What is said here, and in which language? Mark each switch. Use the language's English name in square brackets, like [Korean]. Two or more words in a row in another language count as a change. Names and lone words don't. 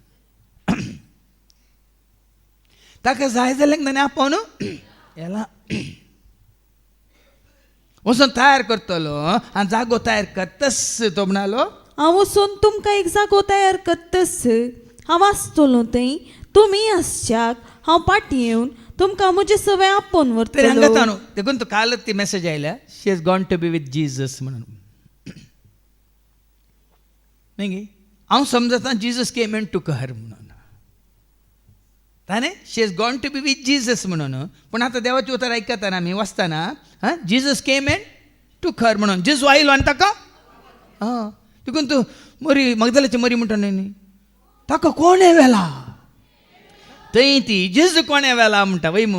[Konkani] ताका जाय जाल्यार ताणें आपोवन येला वचून तयार करतलो आनी जागो तयार करतस तो म्हणालो. हांव वचून तुमकां एक जागो तयार करतस. हांव आसतलो थंय, तुमी आसच्याक हांव पाटी येवन तुमकां म्हजे सवय आपोवन व्हरतलो. देखून तो कालच ती मेसेज आयल्या, [English] She is gone to be with Jesus म्हणून. [Konkani] न्ही हांव समजता [English] Jesus came in to her [Konkani] म्हणून ताणें [English] She is gone to be with Jesus [Konkani] म्हणून. पूण आतां देवाचें उतर आयकताना आमी वाचताना [English] Jesus came in to her [Konkani] म्हणून जेजू आयलो आनी ताका देखून तूं मरी मगदलाची मरी म्हणटा न्ही ताका कोणें व्हेला थंय ती जेजू कोणें व्हेला म्हणटा वय मू.